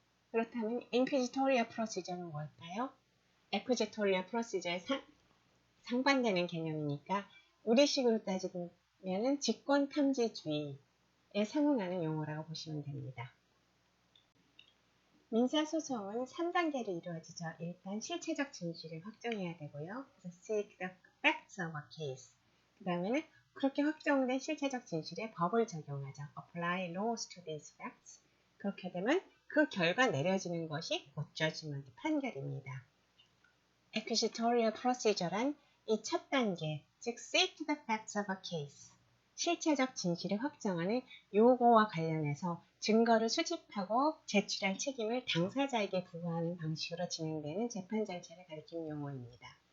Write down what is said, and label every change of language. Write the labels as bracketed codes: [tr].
[ko] 그렇다면 inquisitorial procedure는 뭘까요? acquisitorial procedure에 상반되는 개념이니까 우리식으로 따지면은 직권탐지주의에 상응하는 용어라고 보시면 됩니다. 민사소송은 3단계로 이루어지죠. 일단 실체적 진실을 확정해야 되고요. 그래서 [en] seek the facts of a case. [ko] 그 다음에는 그렇게 확정된 실체적 진실에 법을 적용하죠. [en] Apply laws to these facts. [ko] 그렇게 되면 그 결과 내려지는 것이 곧 judgment, 판결입니다. Acquisitorial procedure란 이 첫 단계, 즉 [en] seek the facts of a case, [ko] 실체적 진실을 확정하는 요거와 관련해서 증거를 수집하고 제출할 책임을 당사자에게 부과하는 방식으로 진행되는 재판 절차를 가리키는 용어입니다.